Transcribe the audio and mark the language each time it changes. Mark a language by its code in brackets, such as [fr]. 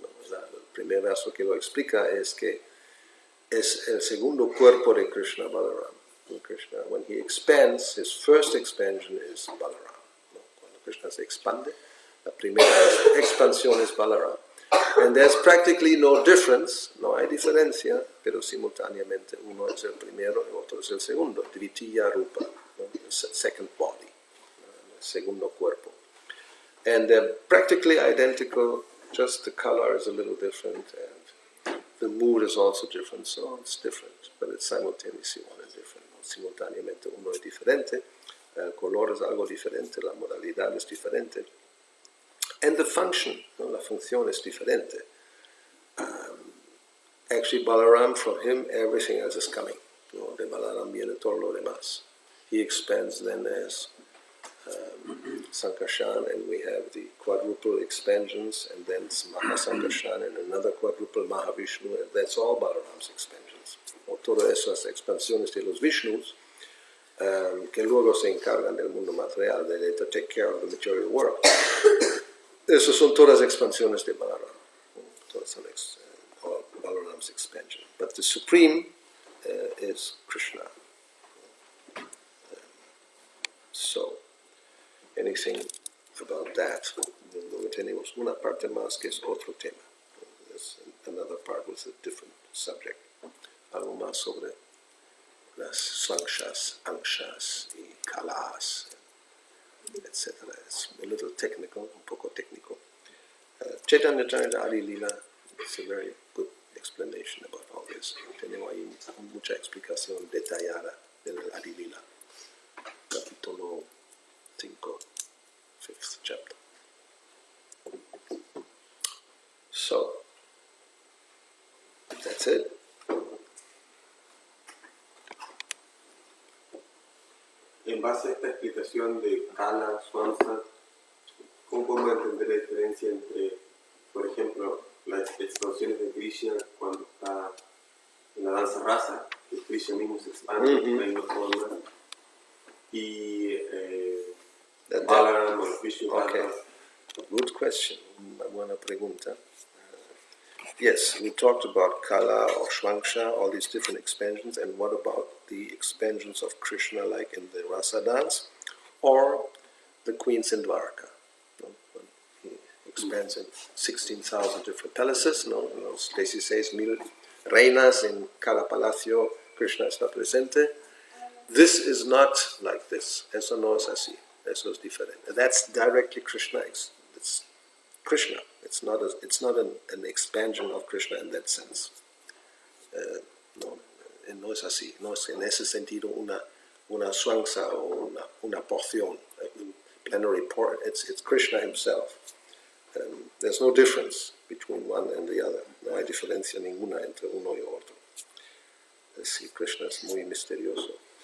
[es] El primer verso que lo explica es que es el segundo cuerpo de Krishna, Balaram. [en] Krishna, when he expands, his first expansion is Balaram. [es] Cuando Krishna se expande, la primera expansión es Balaram. [en] And there's practically no difference, [es] no hay diferencia, pero simultáneamente uno es el primero y otro es el segundo, Dvitiya Rupa, [en] the second body, [es] el segundo cuerpo. [en] And they're practically identical, just the color is a little different and the mood is also different, so it's different, but it's simultaneously one and different. [es] Simultáneamente uno es diferente, el color es algo diferente, la modalidad es diferente. [en] And the function, [es] la función es diferente. [en] Actually, Balaram, from him, everything else is coming. [es] De Balaram viene todo lo demás. [en] He expands then as Sankarshan, and we have the quadruple expansions, and then Mahasankarshan, and another quadruple Mahavishnu, and that's all Balaram's expansions. [es] Todas esas expansiones de los Vishnus, que luego se encargan del mundo material, de [en] take care of the material world. [es] Esas son todas expansiones de Balaram. Todas son [en] Balaram's expansion. But the supreme is Krishna. So, anything about that? [es] Luego tenemos una parte más que es otro tema. [en] There's another part with a different subject. [es] Algo más sobre las sankhas, anshas y kalas, etc. [en] It's a little technical, [es] un poco técnico. [en] Chaitanya Charita Adi Lila is a very good explanation about all this. [es] Tenemos ahí mucha explicación detallada del Adi Lila. Capítulo 5, [en] 5th chapter. So, that's it. [es] En base a esta explicación de Kala, Swansa, ¿cómo podemos entender la diferencia entre, por ejemplo, las expansiones de Krishna cuando está en la danza rasa, que Krishna mismo se expande en la misma forma, y Balaram o los Vishnu Tattvas? [en] Good question. [es] Buena pregunta. [en] Yes, we talked about Kala or Shwanksha, all these different expansions, and what about the expansions of Krishna like in the Rasa dance, or the queens in Dwarka? When he expands in 16,000 different palaces, Stacy says, [es] 1000 reinas en cada palacio, Krishna está presente. [en] This is not like this. [es] Eso no es así. Eso es diferente. [en] That's directly Krishna. It's Krishna. It's not an expansion of Krishna in that sense. [es] No es así. No es en ese sentido una una swangsha o una porción, [en] plenary part. It's Krishna himself. There's no difference between one and the other. [es] No hay diferencia ninguna entre uno y otro. Sí, Krishna es muy misterioso.